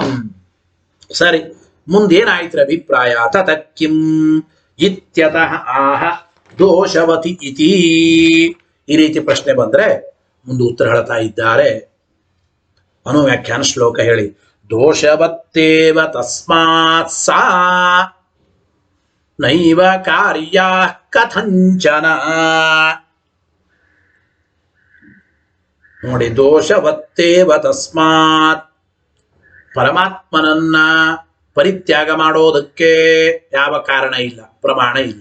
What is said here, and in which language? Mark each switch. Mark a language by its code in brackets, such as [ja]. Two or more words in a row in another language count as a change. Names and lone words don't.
[kn] ಸರಿ, ಮುಂದೇನಾಯ್ತು ಅಭಿಪ್ರಾಯ? [sa] ತತಕ್ಕಿಂ ಇತ್ಯತಃ ಆಹ ದೋಷವತಿ ಇತಿ. [kn] ಈ ರೀತಿ ಪ್ರಶ್ನೆ ಬಂದ್ರೆ ಮುಂದೆ ಉತ್ತರ ಹೇಳ್ತಾ ಇದ್ದಾರೆ. ಅನುವ್ಯಾಖ್ಯಾನ ಶ್ಲೋಕ ಹೇಳಿ. [sa] ದೋಷವತ್ತೇವ ತಸ್ಮಾತ್ ಸಾ ನೈವ ಕಾರ್ಯ ಕಥಂಚನ. [kn] ನೋಡಿ, [sa] ದೋಷವತ್ತೇವ ತಸ್ಮಾತ್, [kn] ಪರಮಾತ್ಮನನ್ನ ಪರಿತ್ಯಾಗ ಮಾಡೋದಕ್ಕೆ ಯಾವ ಕಾರಣ ಇಲ್ಲ, ಪ್ರಮಾಣ ಇಲ್ಲ.